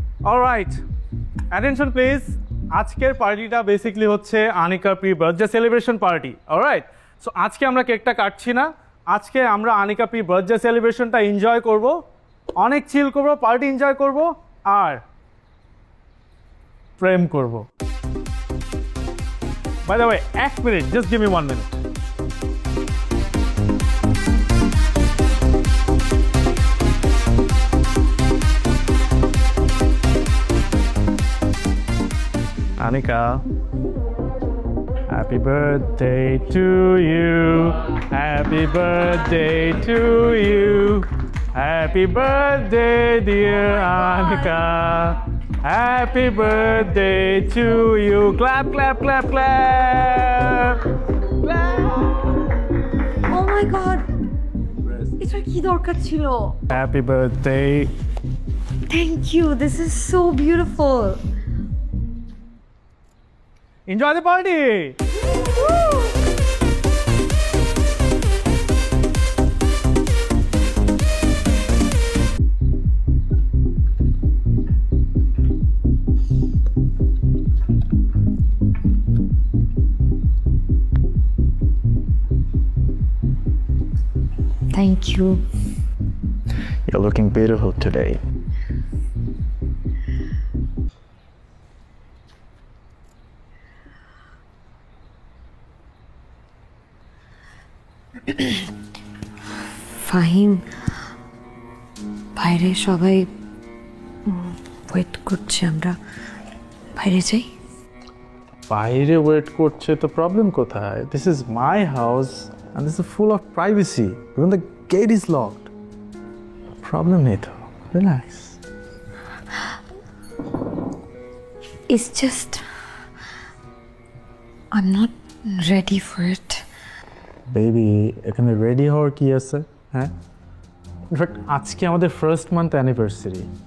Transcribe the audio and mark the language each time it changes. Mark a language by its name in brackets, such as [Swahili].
[English] All right. Attention please. [Bangla] আজকের পার্টিটা basically হচ্ছে Anika pre birthday celebration party, alright? So আজকে আমরা কেকটা কাটছি না, আজকে আমরা আনিকা প্রি বার্থডে সেলিব্রেশনটা এনজয় করব, অনেক চিল করব, পার্টি এনজয় করব আর প্রেম করব। [English] By the way, 1 minute, just give me 1 minute. Anika, happy birthday to you. Happy birthday to you. Happy birthday, dear Anika. Happy birthday to you. Clap, clap, clap, clap. Clap. Oh my god, [Bangla] এটা কি দরকার ছিল? [English] Happy birthday. Thank you, this is so beautiful. Enjoy the party. Thank you. You're looking beautiful today. [Bangla] Fahim, বাইরে সবাই wait করছে, আমরা বাইরে যাই। বাইরে ওয়েট করছে তো প্রবলেম কোথায়? [English] This is my house and this is full of privacy. Even the gate is locked. [Bangla] Problem নেই তো, relax. [English] It's just I'm not ready for it. [Bangla] Baby, এখানে রেডি হওয়ার কি আছে? হ্যাঁ, ইনফ্যাক্ট আজকে আমাদের ফার্স্ট মান্থ অ্যানিভার্সারি।